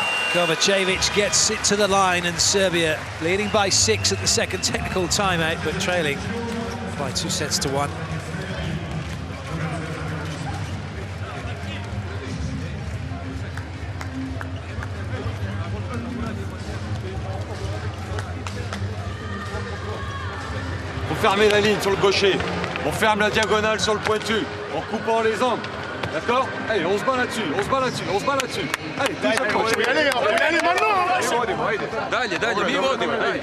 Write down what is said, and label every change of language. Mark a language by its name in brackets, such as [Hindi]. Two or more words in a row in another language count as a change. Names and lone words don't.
[English] Kovacevic gets it to the line, and Serbia leading by 6 at the second technical timeout, but trailing by 2-1. [French] On ferme la ligne sur le gaucher. On ferme la diagonale sur le pointu, en coupant les angles. D'accord? Allez, on se bat là-dessus, on se bat là-dessus, on se bat là-dessus. Allez, touche à gauche. Allez maintenant. [Serbian] Dalje, mi vodimo.